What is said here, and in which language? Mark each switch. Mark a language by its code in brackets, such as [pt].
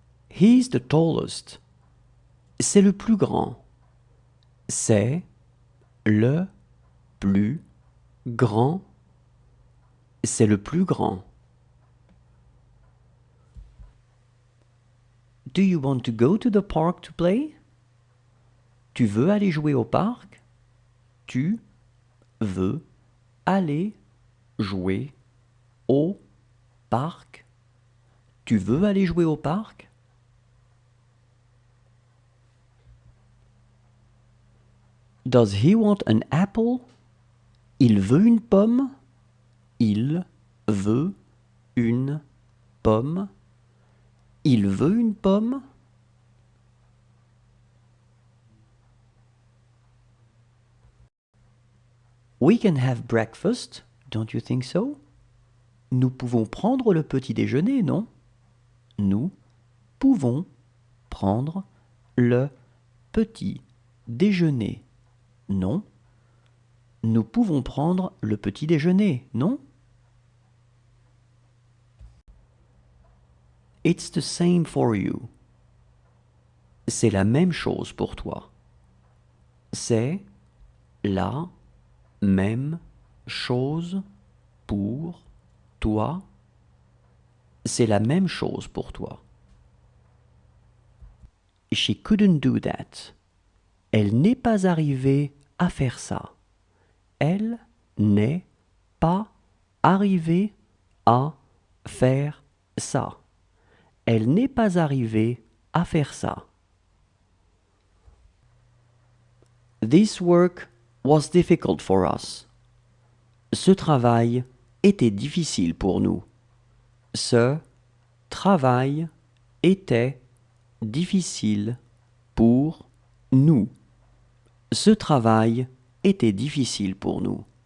[en] He's the tallest. [fr] C'est le plus grand. C'est le plus grand. C'est le plus grand. [en] Do you want to go to the park to play? [fr] Tu veux aller jouer au parc? Tu veux aller jouer au parc? Tu veux aller jouer au parc? [en] Does he want an apple? [fr] Il veut une pomme? Il veut une pomme? Il veut une pomme? [en] We can have breakfast, don't you think so? [fr] Nous pouvons prendre le petit déjeuner, non? Nous pouvons prendre le petit déjeuner, non? Nous pouvons prendre le petit déjeuner, non? [en] It's the same for you. [fr] C'est la même chose pour toi. C'est la même chose pour toi. C'est la même chose pour toi. [en] She couldn't do that. [fr] Elle n'est pas arrivée à faire ça. Elle n'est pas arrivée à faire ça. Elle n'est pas arrivée à faire ça. [en] This work was difficult for us. [fr] Ce travail était difficile pour nous. Ce travail était difficile pour nous. Ce travail était difficile pour nous.